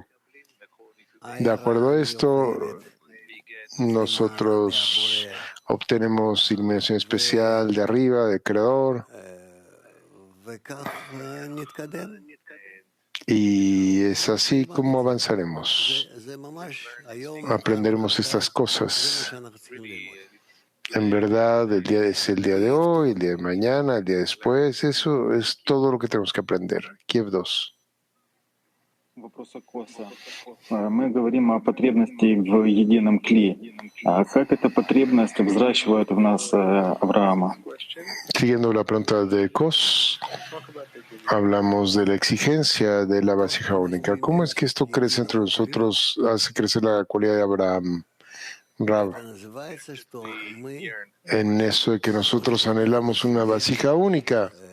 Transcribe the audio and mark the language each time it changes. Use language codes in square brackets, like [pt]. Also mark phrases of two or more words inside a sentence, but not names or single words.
[es] De acuerdo a esto, nosotros obtenemos iluminación especial de arriba, del Creador, y es así como avanzaremos. Aprenderemos estas cosas. En verdad, el día es el día de hoy, el día de mañana, el día después. Eso es todo lo que tenemos que aprender. Kiev 2. [ru] Вопрос о Коса. Мы говорим о потребности в едином клее. Как эта потребность взращивает в нас Авраама? [es] Siguiendo la pregunta de Kos, hablamos de la exigencia de la vasija única. ¿Cómo es que esto crece entre nosotros, hace crecer la cualidad de Abraham? Rav, en eso de que nosotros anhelamos una vasija única.